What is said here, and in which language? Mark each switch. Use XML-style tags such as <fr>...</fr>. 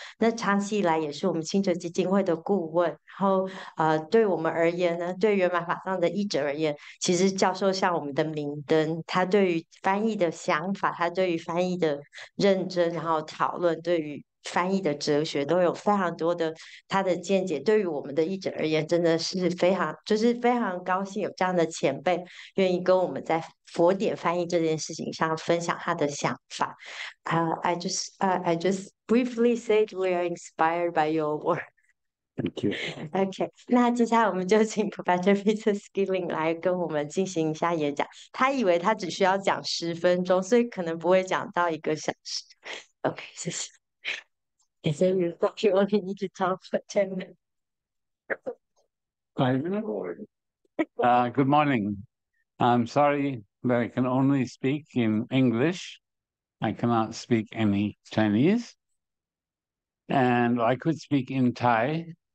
<zh>那长期以来也是我们清哲基金会的顾问。然后对我们而言呢，对原版法上的译者而言，其实教授像我们的明灯，他对于翻译的想法，他对于翻译的认真，然后讨论对于翻译的哲学都有非常多的他的见解。对于我们的译者而言，真的是非常高兴有这样的前辈愿意跟我们在佛典翻译这件事情上分享他的想法。</zh> <en>I just briefly said we are inspired by your work. Thank you.</en> <zh>OK，那接下来我们就请 Professor Peter Skilling 来跟我们进行一下演讲。他以为他只需要讲10分钟，所以可能不会讲到1个小时。 OK，谢谢。</zh> <en>He said you thought you only need to talk for 10 minutes. 5 minutes? Good morning. I'm sorry that I can only speak in English. I cannot speak any Chinese. And I could speak in Thai.</en>